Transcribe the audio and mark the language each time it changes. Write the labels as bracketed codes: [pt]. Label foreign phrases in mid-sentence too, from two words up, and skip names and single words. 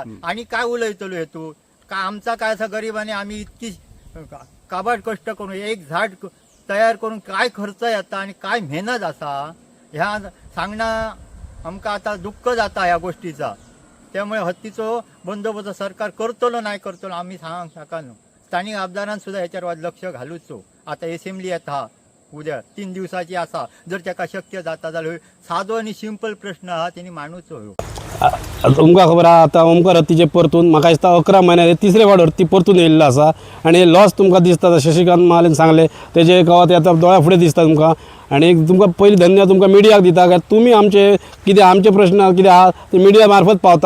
[kok] आणि काय उलयतलो हेतू का आमचा काय असा गरिबाने आम्ही इतकी काबाड कष्ट करून एक झाड तयार करून काय खर्च येता आणि काय मेहनत असा ह्या सांगणं आमका आता दुःख जाता ह्या गोष्टीचा. त्यामुळे हत्तीचो बंदोबस्त सरकार करतलो नाही करतलो आम्ही सांग शकानो. स्थानिक आमदारांनी सुद्धा ह्याच्यावर लक्ष घालूचो. आता असेंब्ली येता उद्या 3 दिवसाची असा, जर त्याका शक्य जाता जाल्यार साधो आणि सिंपल प्रश्न हा त्यांनी मानूचो ह्यो. तुमकां खबर आहा आतां ओमकार हत्तीचे परतून म्हाका दिसता 11 म्हयन्याचे 3रे फावट हत्ती परतून येयल्लो आसा आनी लॉस तुमकां दिसता. शशिकांत महालेन सांगले तेजे गांवांत आतां दोळ्या फुडें दिसता तुमकां. आनी तुमकां पयली धन्यवाद तुमकां मिडियाक दिता काय तुमी आमचे कितें आमचे प्रश्न कितें आहा ते मिडिया मार्फत पावतात.